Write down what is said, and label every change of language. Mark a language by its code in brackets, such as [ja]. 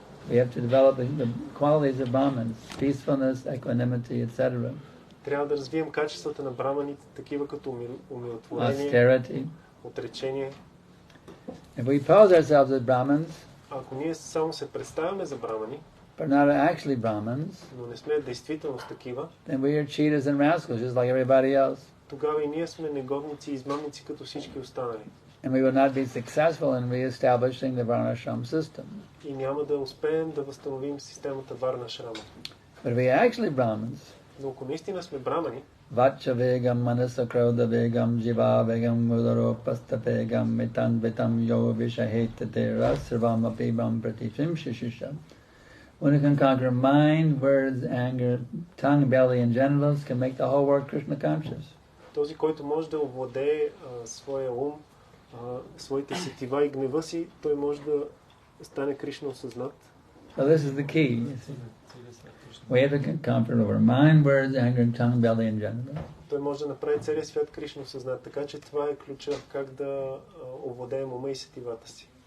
[en] We have to develop the qualities of Brahmins, peacefulness, equanimity, etc. [bg] Трябва да развием качествата на браманите, такива като умиротворение, [en] austerity. [bg] отречение. [en] If we pose ourselves as Brahmins, [bg] ако ние само се представяме за брамани, [en] but not actually Brahmins, [bg] но не сме действително такива, [en] then we are cheaters and rascals, just like everybody else. [bg] Тогава и ние сме негодници и измамници като всички останали. [en] And we will not be successful in re-establishing the Varnashram system. [bg] И няма да успеем да възстановим системата Варна Ашрама. [en] But if we are actually Brahmins, [bg] но ако наистина сме брамани, [sa] Vacha vegam manasa krodha vegam jiva vegam mudaro pasta vegam metan vetam yo vishahetate rasarvam apibam pratifim shishisham. [en] One who can conquer mind, words, anger, tongue, belly, and genitals can make the whole world Krishna conscious. [bg] Този, който може да овладее своя ум, своите сетива и гнева си, той може да стане Кришна осъзнат. [en] So this is the key. We have to conquer over mind, words, anger, tongue, belly, and genitals. [bg] Той може да направи целия свят Кришна осъзнат, така че това е ключа как да овладеем ума и сетивата си.